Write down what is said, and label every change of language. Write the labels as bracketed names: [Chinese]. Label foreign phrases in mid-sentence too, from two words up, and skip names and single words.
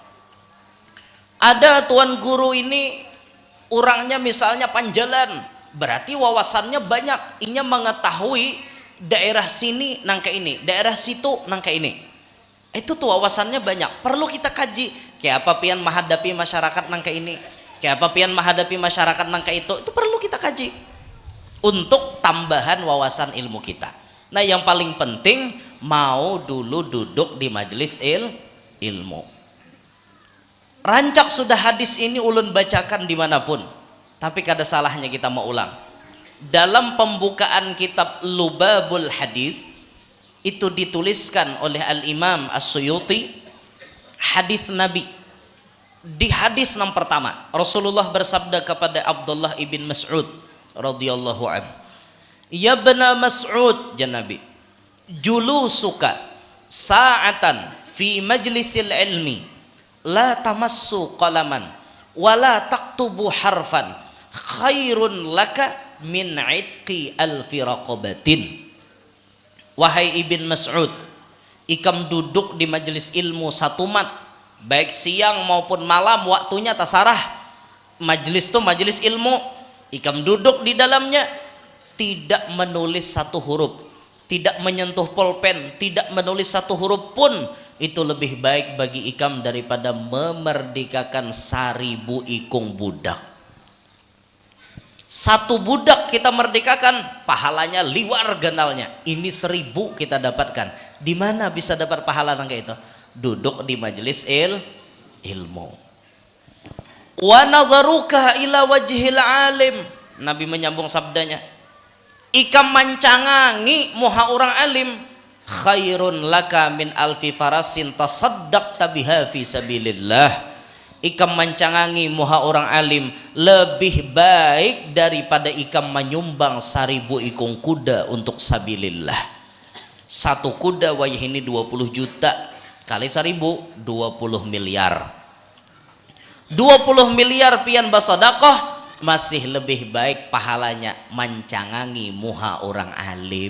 [Banjar] Ada tuan guru ini orangnya misalnya panjalan, berarti wawasannya banyak, inya mengetahui daerah sini nangka ini, daerah situ nangka ini. [Indonesian] Itu tuh wawasannya banyak, perlu kita kaji. [Banjar] Kayak apa pian menghadapi masyarakat nangka ini, kayak apa pian menghadapi masyarakat nangka itu perlu kita kaji untuk tambahan wawasan ilmu kita. [Indonesian] Nah yang paling penting mau dulu duduk di majelis ilmu. [Banjar] Rancak sudah hadis ini ulun bacakan dimanapun, tapi kada salahnya kita mau ulang. [Indonesian] Dalam pembukaan kitab Lubabul Hadis itu dituliskan oleh Al-Imam As-Suyuti hadis Nabi. Di hadis yang pertama Rasulullah bersabda kepada Abdullah ibn Mas'ud [Arabic] رضي الله عنه يا ابن مسعود, jan Nabi, جلوسك ساعة في مجلس العلم لا تمس قلما ولا تكتب حرفا خير لك من عتق ألف رقبة. [Indonesian] Wahai Ibn Mas'ud, [Banjar] ikam duduk di majelis ilmu satu mat, baik siang maupun malam, waktunya tasarah. Majelis itu majelis ilmu, ikam duduk di dalamnya, tidak menulis satu huruf, tidak menyentuh pulpen, tidak menulis satu huruf pun, itu lebih baik bagi ikam daripada memerdekakan 1000 ikung budak. Satu budak kita merdekakan, pahalanya liwar ganalnya. [Indonesian] Ini 1000 kita dapatkan. [Banjar] Di mana bisa dapat pahala kayak itu? [Indonesian] Duduk di majelis ilmu. [Arabic] ونظرك إلى وجه العالم. [Banjar] Nabi menyambung sabdanya, ikam mancangangi muha orang alim, [Arabic] خير لك من ألف فرس تصدقت بها في سبيل الله. [Banjar] Ikam mancangangi muha orang alim lebih baik daripada ikam menyumbang 1000 ikung kuda untuk sabilillah. Satu kuda wayah ini 20 juta kali 1000 20 miliar. 20 miliar pian basodakoh masih lebih baik pahalanya mancangangi muha orang alim.